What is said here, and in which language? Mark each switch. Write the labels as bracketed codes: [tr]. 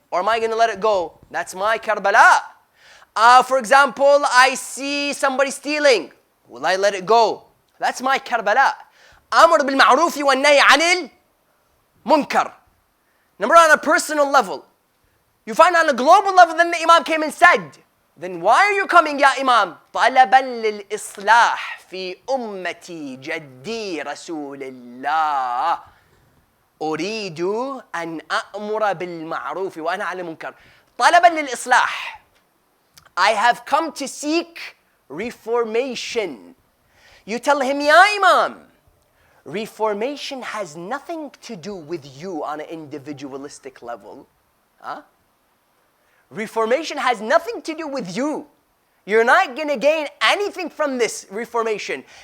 [en] Or am I going to let it go? That's my Karbala. For example, I see somebody stealing. Will I let it go? That's my Karbala. [ar] Amr bil ma'rufi wa nahi anil munkar. [en] Number 1, on a personal level. You find on a global level, then the Imam came and said, then why are you coming, ya Imam? [ar] طلبا للإصلاح في أمتي جدي رسول الله أريد أن أأمر بالمعروف وأنهى عن المنكر. طلبا للإصلاح. [en] I have come to seek reformation. You tell him, ya Imam, reformation has nothing to do with you on an individualistic level. Huh? Reformation has nothing to do with you. You're not going to gain anything from this reformation.